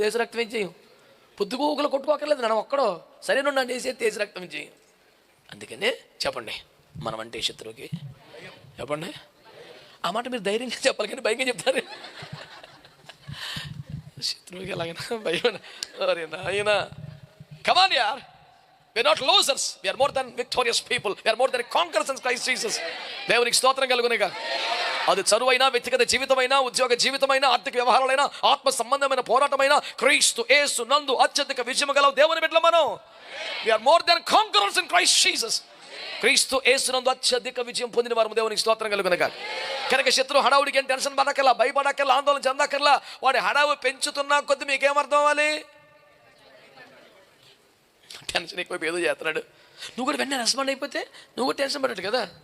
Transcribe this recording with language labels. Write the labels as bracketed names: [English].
[Telugu] దేశ రక్తం ఏం చేయం, పొద్దుగూకులు కొట్టుకోకర్లేదు, నన్ను ఒక్కడో సరే నన్ను వేసేది దేశ రక్తం ఏం చేయం. అందుకనే చెప్పండి, మనం అంటే శత్రువుకి చెప్పండి. ఆ మాట మీరు ధైర్యంగా చెప్పాలి కానీ భయంగా చెప్తారు. శత్రువుకి ఎలాగైనా భయం. అరే నాయనా, [English] come on yaar, we are not losers, we are more than victorious people, we are more than conquerors in Christ Jesus. [Telugu] దేవునికి స్తోత్రం కలుగునేగా. అది చదువైనా, వ్యక్తిగత జీవితమైనా, ఉద్యోగ జీవితమైనా, ఆర్థిక వ్యవహారాలైనా, ఆత్మ సంబంధమైన పోరాటమైనా క్రీస్తు యేసు నందు అత్యధిక విజయం గల దేవుని బిడ్డలం మనం. [English] we are more than conquerors in Christ Jesus. [Telugu] క్రీస్తు యేసు నందు అత్యధిక విజయం పొందిన వారు దేవునికి స్తోత్రం కలుగునేగా. కనుక శత్రు హడావుడికి ఏం టెన్షన్ పడకల్లా, భయపడకల్లా, ఆందోళన చెందకల్లా. వాడి హడావు పెంచుతున్నా కొద్ది మీకేమర్థం అవ్వాలి? టెన్షన్ ఎక్కువ ఏదో చేస్తున్నాడు, నువ్వు కూడా వెంటనే రెస్పాండ్ అయిపోతే నువ్వు కూడా టెన్షన్ పడ్డాడు కదా.